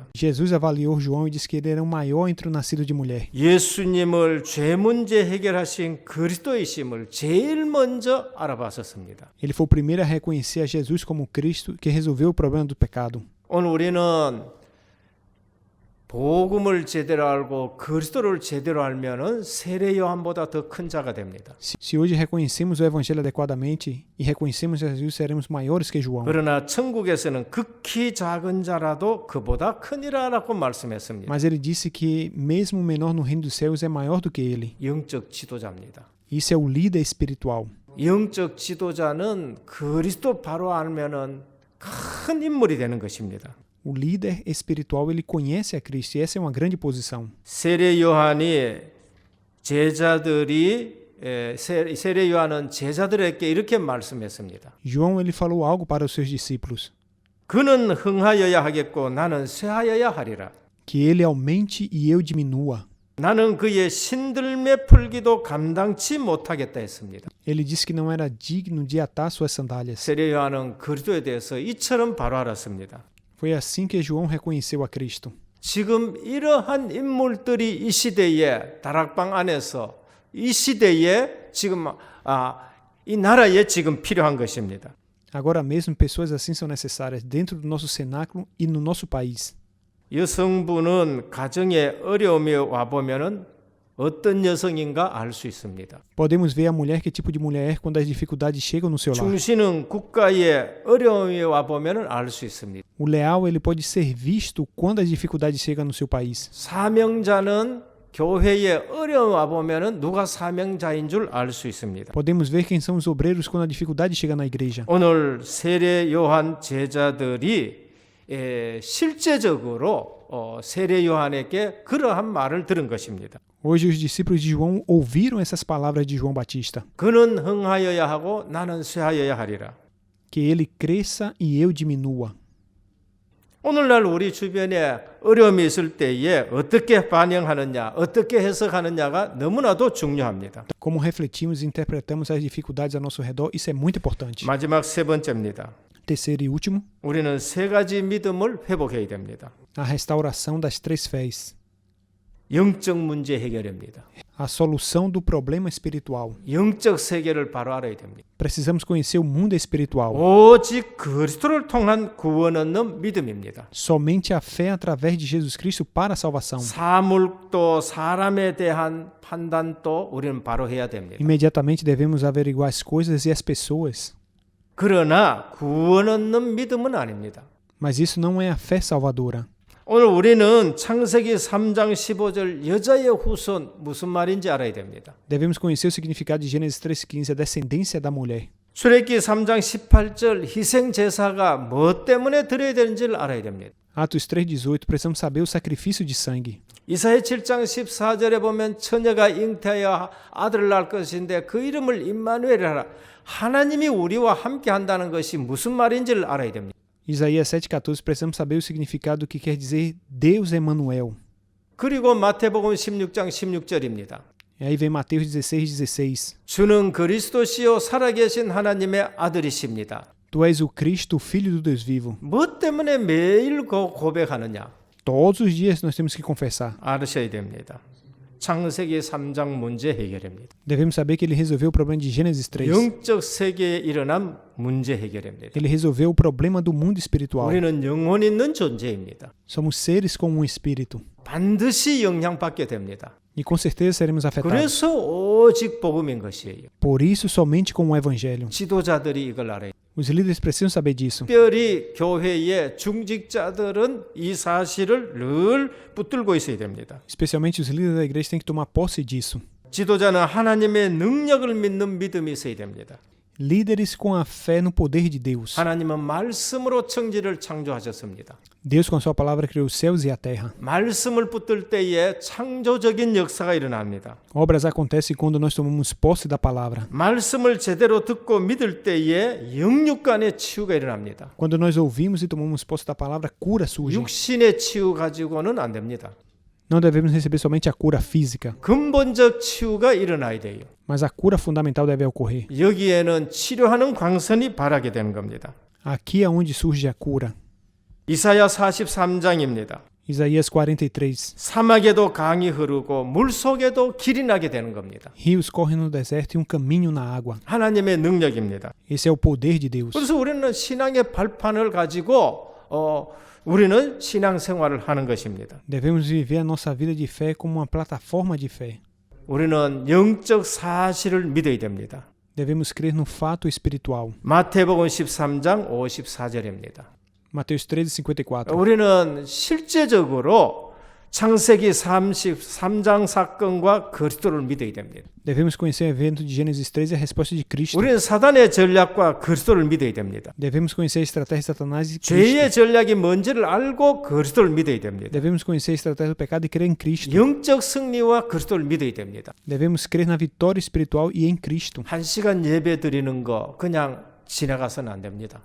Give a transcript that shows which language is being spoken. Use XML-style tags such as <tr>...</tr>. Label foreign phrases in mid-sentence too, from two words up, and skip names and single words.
<pt>Jesus avaliou João e disse que ele era o maior entre o nascido de mulher.</pt> <ko>예수님을 죄 문제 해결하신 그리스도이심을 제일 먼저 알아봤었습니다.</ko> <pt>Ele foi o primeiro a reconhecer a Jesus como Cristo que resolveu o problema do pecado.</pt> <ko>오늘 우리는 복음을 제대로 알고 그리스도를 제대로 알면은 세례 요한보다 더 큰 자가 됩니다.</ko> <pt>Se hoje reconhecemos o Evangelho adequadamente e reconhecemos Jesus, seremos maiores que João.</pt> <ko>그러나 천국에서는 극히 작은 자라도 그보다 크니라라고 말씀했습니다.</ko> <pt>Mas ele disse que mesmo o menor no reino dos céus é maior do que ele.</pt> <ko>영적 지도자입니다.</ko> <pt>Isso é o líder espiritual.</pt> <ko>영적 지도자는 그리스도 바로 알면은 큰 인물이 되는 것입니다.</ko> <pt>O líder espiritual, ele conhece a Cristo e essa é uma grande posição.</pt> <ko>세례 요한이 세례 요한은 제자들에게 이렇게 말씀했습니다.</ko> <pt>João, ele falou algo para os seus discípulos,</pt> <ko>그는 흥하여야 하겠고 나는 쇠하여야 하리라.</ko> <pt>que ele aumente e eu diminua.</pt> <ko>나는 그의 신들매 풀기도 감당치 못하겠다 했습니다.</ko> <pt>Ele disse que não era digno de atar suas sandálias.</pt> <ko>세례 요한은 그리스도에 대해서 이처럼 바로 알았습니다.</ko> <pt>Foi assim que João reconheceu a Cristo.</pt> <ko>지금 이러한 인물들이 이 시대에 다락방 안에서 이 시대에 지금 이 나라에 지금 필요한 것입니다.</ko> <pt>Agora mesmo, pessoas assim são necessárias dentro do nosso cenáculo e no nosso país.</pt> <ko>여성분은 가정에 어려움이 와보면은 어떤 여성인가 알 수 있습니다.</ko> <pt>Podemos ver a mulher, que tipo de mulher é quando as dificuldades chegam no seu lar.</pt> <ko>중신은 국가에 어려움이 와보면은 알 수 있습니다.</ko> <pt>O leal, ele pode ser visto quando as dificuldades chegam no seu país.</pt> <ko>사명자는 교회에 어려움 와보면은 누가 사명자인 줄 알 수 있습니다.</ko> <pt>Podemos ver quem são os obreiros quando a dificuldade chega na igreja.</pt> <ko>오늘 세례 요한 제자들이 실제적으로 세례 요한에게 그러한 말을 들은 것입니다.</ko> <pt>Hoje os discípulos de João ouviram essas palavras de João Batista,</pt> <ko>그는 흥하여야 하고 나는 쇠하여야 하리라.</ko> <pt>que ele cresça e eu diminua.</pt> <ko>오늘날 우리 주변에 어려움이 있을 때에 어떻게 반영하느냐, 어떻게 해석하느냐가 너무나도 중요합니다.</ko> <pt>Como refletimos e interpretamos as dificuldades ao nosso redor, isso é muito importante.</pt> <ko>마지막 세 번째입니다.</ko> <pt>Terceiro e último,</pt> <ko>우리는 세 가지 믿음을 회복해야 됩니다.</ko> <pt>a restauração das três fés.</pt> <ko>영적 문제 해결입니다.</ko> <pt>A solução do problema espiritual.</pt> <ko>영적 세계를 바로 알아야 됩니다.</ko> <pt>Precisamos conhecer o mundo espiritual.</pt> <ko>오직 그리스도를 통한 구원 얻는 믿음입니다.</ko> <pt>Somente a fé através de Jesus Cristo para a salvação.</pt> <ko>사물도 사람에 대한 판단도 우리는 바로 해야 됩니다.</ko> <pt>Imediatamente devemos averiguar as coisas e as pessoas.</pt> <ko>그러나 구원 얻는 믿음은 아닙니다.</ko> <pt>Mas isso não é a fé salvadora.</pt> <ko>오늘 우리는 창세기 3장 15절 여자의 후손 무슨 말인지 알아야 됩니다.</ko> <pt>Devemos conhecer o significado de Gênesis 3:15, a descendência da mulher.</pt> <ko>출애굽기 3장 18절 희생 제사가 뭐 때문에 드려야 되는지를 알아야 됩니다.</ko> <pt>Atos 3:18, precisamos saber o sacrifício de sangue.</pt> <ko>이사야 7장 14절에 보면 처녀가 잉태하여 아들을 낳을 것인데 그 이름을 임마누엘이라 하라. 하나님이 우리와 함께 한다는 것이 무슨 말인지를 알아야 됩니다.</ko> <pt>Isaías 7:14, precisamos saber o significado do que quer dizer Deus Emmanuel.</pt> <ko>그리고 마태복음 16장 16절입니다.</ko> <pt>E aí vem Mateus 16:16.</pt> <ko>주는 그리스도시요 살아계신 하나님의 아들이십니다.</ko> <pt>Tu és o Cristo, o Filho do Deus vivo.</pt> <ko>뭐 때문에 매일 고백하느냐?</ko> <pt>Todos os dias nós temos que confessar.</pt> <ko>알으셔야 됩니다. 창세기 3장 문제 해결입니다.</ko> <pt>Devemos saber que ele resolveu o problema de Gênesis 3.</pt> <ko>영적 세계에 일어난 문제 해결입니다.</ko> <pt>Ele resolveu o problema do mundo espiritual.</pt> <ko>우리는 영혼 있는 존재입니다.</ko> <pt>Somos seres com um espírito.</pt> <ko>반드시 영향받게 됩니다.</ko> <pt>E com certeza seremos afetados.</pt> <ko>그래서 오직 복음인 것이에요.</ko> <pt>Por isso, somente com o Evangelho.</pt> <ko>지도자들이 이걸 알아요.</ko> <pt>Os líderes precisam saber disso.</pt> <ko>특별히 교회의 중직자들은 이 사실을 늘 붙들고 있어야 됩니다.</ko> <pt>Especialmente os líderes da igreja têm que tomar posse disso.</pt> <ko>지도자는 하나님의 능력을 믿는 믿음이 있어야 됩니다.</ko> <pt>Líderes com a fé no poder de Deus.</pt> <ko>하나님은 말씀으로 천지를 창조하셨습니다.</ko> <pt>Deus, com a sua palavra, criou os céus e a terra.</pt> <ko>말씀을 붙들 때에 창조적인 역사가 일어납니다.</ko> <pt>Obras acontecem quando nós tomamos posse da palavra.</pt> <ko>말씀을 제대로 듣고 믿을 때에 영육 간의 치유가 일어납니다.</ko> <pt>Quando nós ouvimos e tomamos posse da palavra, cura surge.</pt> <ko>육신의 치유 가지고는 안 됩니다.</ko> <pt>Não devemos receber somente a cura física,</pt> <ko>근본적 치유가 일어나야 돼요.</ko> <pt>mas a cura fundamental deve ocorrer.</pt> <ko>여기에는 치료하는 광선이 발하게 되는 겁니다.</ko> <pt>Aqui é onde surge a cura.</pt> <ko>이사야 43장입니다.</ko> <pt>Isaías 43.</pt> <ko>사막에도 강이 흐르고 물속에도 길이 나게 되는 겁니다.</ko> <pt>Rios correm no deserto e um caminho na água.</pt> <ko>하나님의 능력입니다.</ko> <pt>Esse é o poder de Deus.</pt> <ko>그래서 우리는 신앙의 발판을 가지고 우리는 신앙생활을 하는 것입니다.</ko> <pt>Devemos viver a nossa vida de fé como uma plataforma de fé.</pt> <ko>우리는 영적 사실을 믿어야 됩니다.</ko> <pt>Devemos crer no fato espiritual.</pt> <ko>마태복음 13장 54절입니다.</ko> <pt>Mateus 13:54.</pt> <ko>우리는 실제적으로 창세기 33장 사건과 그리스도를 믿어야 됩니다.</ko> <pt>Devemos conhecer o evento de Gênesis 13 e a resposta de Cristo.</pt> <ko>우리는 사단의 전략과 그리스도를 믿어야 됩니다.</ko> <pt>Devemos conhecer a estratégia de Satanás e Cristo.</pt> <ko>죄의 전략이 뭔지를 알고 그리스도를 믿어야 됩니다.</ko> <pt>Devemos conhecer a estratégia do pecado e crer em Cristo.</pt> <ko>영적 승리와 그리스도를 믿어야 됩니다.</ko> <pt>Devemos crer na vitória espiritual e em Cristo.</pt> <ko>1시간 예배 드리는 거 그냥 지나가서는 안 됩니다.</ko>